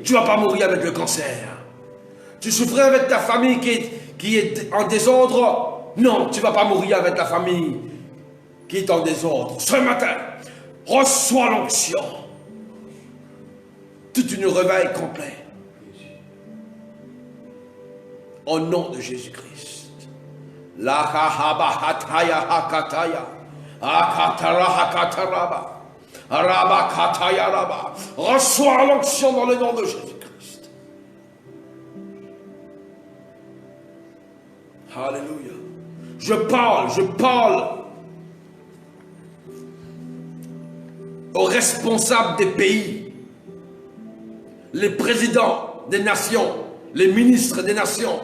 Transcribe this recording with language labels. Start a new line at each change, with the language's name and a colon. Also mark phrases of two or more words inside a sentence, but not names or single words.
French: Tu ne vas pas mourir avec le cancer. Tu souffrais avec ta famille qui est en désordre. Non, tu ne vas pas mourir avec ta famille qui est en désordre. Ce matin, reçois l'onction. Toute une réveil complet. Au nom de Jésus-Christ. La kahaba hataya hakataya. Akatara hakataraba. Araba kataya raba. Reçois l'onction dans le nom de Jésus-Christ. Alléluia. Je parle aux responsables des pays, les présidents des nations, les ministres des nations.